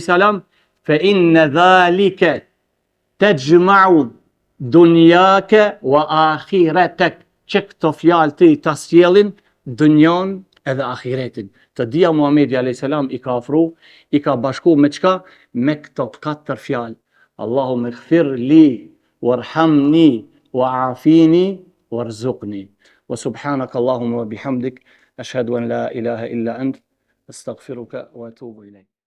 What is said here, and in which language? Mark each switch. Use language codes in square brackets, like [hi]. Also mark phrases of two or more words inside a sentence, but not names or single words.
[ar] فإن ذلك تجمع دنياك وآخرتك. [sq] Që këto fjalë ti ta sjellin dunjon edhe ahiretin. Të dia Muhamedi a.s. i ka ofru, i ka bashku me çka? Me këto katër fjalë. [ar] اللهم اغفر لي وارحمني وعافني وارزقني. وسبحانك اللهم وبحمدك أشهد أن لا إله إلا أنت أستغفرك وأتوب إليك.